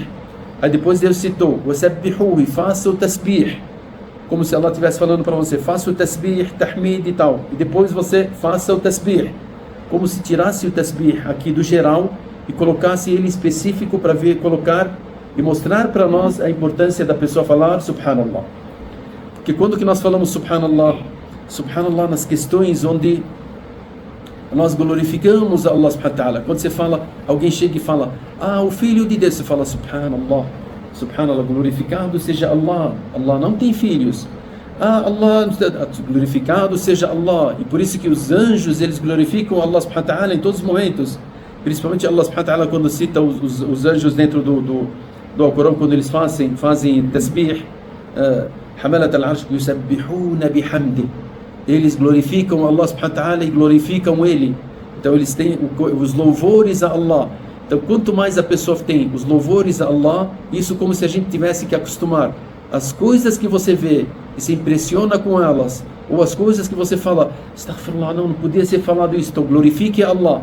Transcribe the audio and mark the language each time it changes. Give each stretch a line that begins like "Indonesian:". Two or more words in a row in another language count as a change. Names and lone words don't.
Portuguese: Aí depois Deus citou, وَسَبِّحُوهُ, e faça o tasbih. Como se Allah estivesse falando para você, faça o tasbih, tahmid e tal. E depois você faça o tasbih. Como se tirasse o tasbih aqui do geral e colocasse ele específico para colocar e mostrar para nós a importância da pessoa falar subhanallah. Porque quando que nós falamos subhanallah nas questões onde nós glorificamos a Allah
Arabic: سبحانه وتعالى.
Portuguese: Quando você fala, alguém chega e fala, o Filho de Deus, você fala
Arabic: سبحان الله، سبحان الله,
Portuguese: glorificado seja Allah. Allah não tem filhos. Allah, glorificado seja Allah. E por isso que os anjos, eles glorificam Allah
Arabic: سبحانه وتعالى
Portuguese: em todos os momentos. Principalmente Allah
Arabic: سبحانه وتعالى
Portuguese: quando cita os anjos dentro do Alcorão, quando eles fazem tasbih,
Arabic: حملة العرش يسبحون بحمد.
Portuguese: Eles glorificam Allah
Arabic: سبحانه وتعالى
Portuguese: e glorificam Ele. Então eles têm os louvores a Allah. Então quanto mais a pessoa tem os louvores a Allah, isso como se a gente tivesse que acostumar. As coisas que você vê e se impressiona com elas, ou as coisas que você fala, astaghfirullah, não podia ser falado isso, então glorifique a Allah.